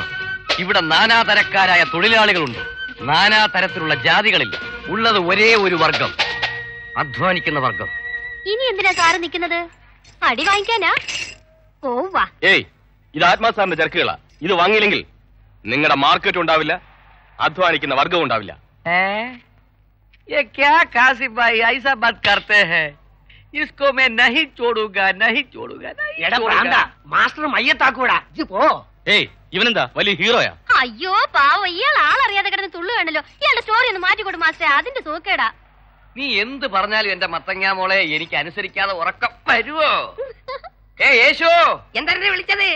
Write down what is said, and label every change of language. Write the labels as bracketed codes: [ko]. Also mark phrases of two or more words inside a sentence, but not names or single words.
[ml] ഇവിടെ നാനാതരക്കാരായ തൊഴിലാളികളുണ്ട്. നാനാതരത്തിലുള്ള ജാതികളില്ല. ഉള്ളത് ഒരേ ഒരു വർഗം, അധ്വാനിക്കുന്ന വർഗം. ഇനി എന്തിനാ സാറ് നിൽക്കുന്നത്? അടി വാങ്ങിക്കാനാ? പോവാ. ഏയ്, ഇത് ആത്മാ സാറിന്റെ ചരക്കുകളാ. ഇത് വാങ്ങിയില്ലെങ്കിൽ നിങ്ങളുടെ മാർക്കറ്റ് ഉണ്ടാവില്ല, അധ്വാനിക്കുന്ന വർഗം ഉണ്ടാവില്ല. [hi] ये क्या कासिफ भाई ऐसा बात करते हैं? इसको मैं नहीं छोड़ूंगा, नहीं छोड़ूंगा, नहीं छोड़ूंगा. [ml] മാസ്റ്റർ മയ്യത്താക്കൂടാ, ഇത് പോ. ഏയ്, ഇവനെന്താ വലിയ ഹീറോയാ? അയ്യോ പാവ, ഇയാൾ ആളറിയാതെ കിടന്ന് തുള്ളു വേണല്ലോ. ഇയാളുടെ സ്റ്റോറി ഒന്ന് മാറ്റിക്കൊടു മാസ്റ്റർ, അതിന്റെ സൂക്കേടാ. നീ എന്ത് പറഞ്ഞാലും എന്റെ മത്തങ്ങാ മോളെ എനിക്ക് അനുസരിക്കാതെ ഉറക്കം വരുവോ? യേശു, എന്താ വിളിച്ചത്?